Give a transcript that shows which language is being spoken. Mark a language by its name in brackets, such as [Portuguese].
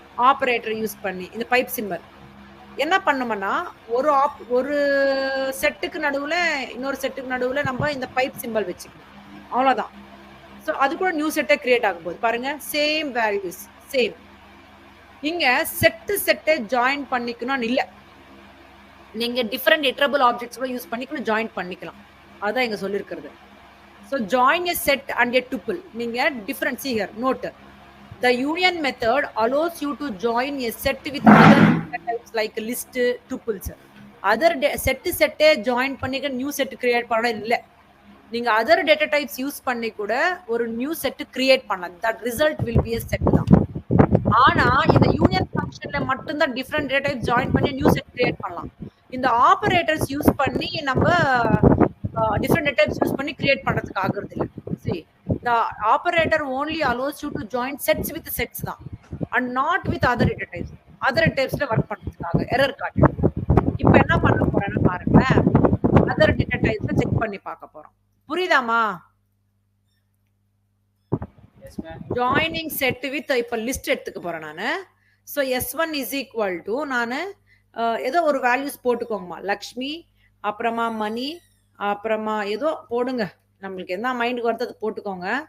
[Tamil] Operator use பண்ணி இந்த pipe symbol என்ன பண்ணும்னா ஒரு செட்டுக்கு நடுவுல இன்னொரு செட்டுக்கு நடுவுல நம்ம இந்த பைப் சிம்பல் வச்சுக்கணும். அவ்வளவுதான். ஸோ அது கூட நியூ செட்டை கிரியேட் ஆகும் போது பாருங்க, சேம் வேல்யூஸ் சேம். இங்க செட்டை ஜாயின் பண்ணிக்கணும் இல்ல, நீங்க டிஃபரெண்ட் இட்டரபிள் ஆப்ஜெக்ட்ஸ் கூட யூஸ் பண்ணி கூட ஜாயின் பண்ணிக்கலாம். அதான் இங்க சொல்லிருக்கிறது. So [English] Join a set and a tuple. [Tamil] நீங்க different [English] see here note, the union method allows you to join a set with other data types like list, tuples. [Tamil] Other செட்டே join பண்ணிக்க new set create பண்ண இல்லை, நீங்க other data types use பண்ணி கூட ஒரு new set create பண்ணலாம். [English] that result will be a set [Tamil] தான். ஆனா இந்த யூனியன் ஃபங்க்ஷன்ல மட்டும் தான் டிஃபரெண்ட் டேட்டா டைப்ஸ் ஜாயின் பண்ணி நியூ செட் கிரியேட் பண்ணலாம். இந்த ஆபரேட்டர்ஸ் யூஸ் பண்ணி நம்ம டிஃபரெண்ட் டேட்டா டைப்ஸ் யூஸ் பண்ணி கிரியேட் பண்றதுக்கு ஆகுறது இல்லை. [English] see, the operator only allows you to join sets with sets [Tamil] தான், [English] and not with other data types. [Tamil] other typesல work பண்றதுக்காக எரர் காட்டுது. இப்போ என்ன பண்ண போறேன்னு பாருங்க, அதர் டேட்டா டைப்ஸ் செக் பண்ணி பார்க்க போறோம். புரியுதாமா? [English] Yes ma'am. [Tamil] Joining set with இப்போ லிஸ்ட் எடுத்துக்க போறேன் நானு. So S1 is equal to நான் ஏதோ ஒரு வேல்யூஸ் போட்டுக்கோங்கம்மா, லக்ஷ்மி, அப்புறமா மணி, அப்புறமா ஏதோ போடுங்க, நம்மளுக்கு என்ன மைண்டுக்கு வருது அது போட்டுக்கோங்க.